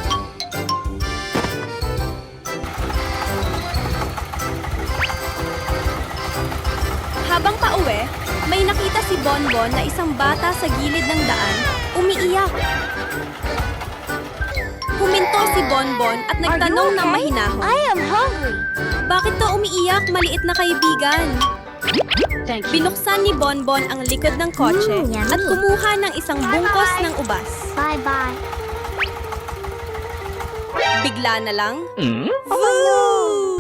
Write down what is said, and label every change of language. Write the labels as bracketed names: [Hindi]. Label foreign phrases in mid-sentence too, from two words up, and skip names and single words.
[Filipino] Habang pauwi, may nakita si Bonbon na isang bata sa gilid ng daan, umiiyak. Huminto si Bonbon at nagtanong ng mahinahon. [English] I am hungry. [Filipino] Bakit to umiiyak, maliit na kaibigan? Binuksan ni Bonbon ang likod ng kotse yummy. at kumuha ng isang bungkos ng ubas. Bye-bye. Bigla na lang, Woo!